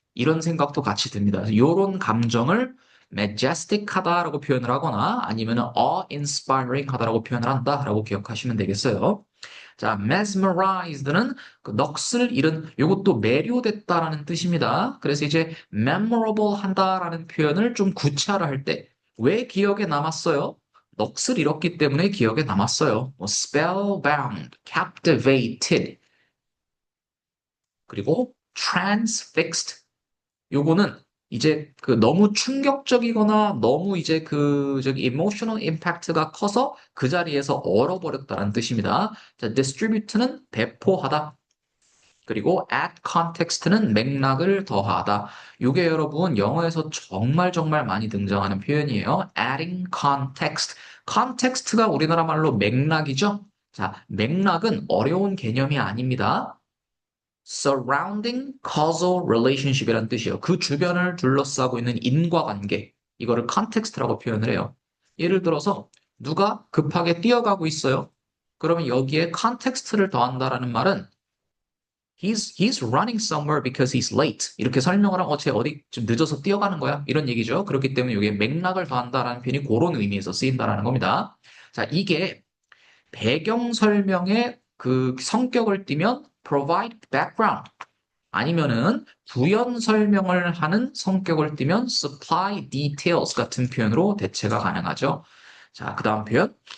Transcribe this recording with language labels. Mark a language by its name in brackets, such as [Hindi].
[Korean] 이런 생각도 같이 듭니다. 이런 감정을 majestic하다라고 표현을 하거나 아니면 awe-inspiring 하다라고 표현을 한다라고 기억하시면 되겠어요. 자, mesmerized는 그 넋을 잃은 이것도 매료됐다라는 뜻입니다. 그래서 이제 memorable 한다라는 표현을 좀 구체화할 때 왜 기억에 남았어요? 넋을 잃었기 때문에 기억에 남았어요. [English] 뭐 spellbound, captivated, 그리고 transfixed. [Korean] 요거는 이제 그 너무 충격적이거나 너무 이제 그 저기 emotional impact가 커서 그 자리에서 얼어버렸다는 뜻입니다. 자, distribute는 배포하다. 그리고 add context는 맥락을 더하다. 요게 여러분 영어에서 정말 정말 많이 등장하는 표현이에요. [English] adding context. [Korean] context가 우리나라 말로 맥락이죠. 자, 맥락은 어려운 개념이 아닙니다. [English] surrounding causal relationship [Korean] 이라는 뜻이에요. 그 주변을 둘러싸고 있는 인과관계. 이거를 context라고 표현을 해요. 예를 들어서 누가 급하게 뛰어가고 있어요. 그러면 여기에 context를 더한다라는 말은 [English] he's running somewhere because he's late. [Korean] 이렇게 설명을 하고 쟤 어디 좀 늦어서 뛰어가는 거야. 이런 얘기죠. 그렇기 때문에 이게 맥락을 더한다라는 표현이 그런 의미에서 쓰인다라는 겁니다. 자, 이게 배경 설명의 그 성격을 띠면 provide background. 아니면은 부연 설명을 하는 성격을 띠면 supply details 같은 표현으로 대체가 가능하죠. 자, 그 다음 표현.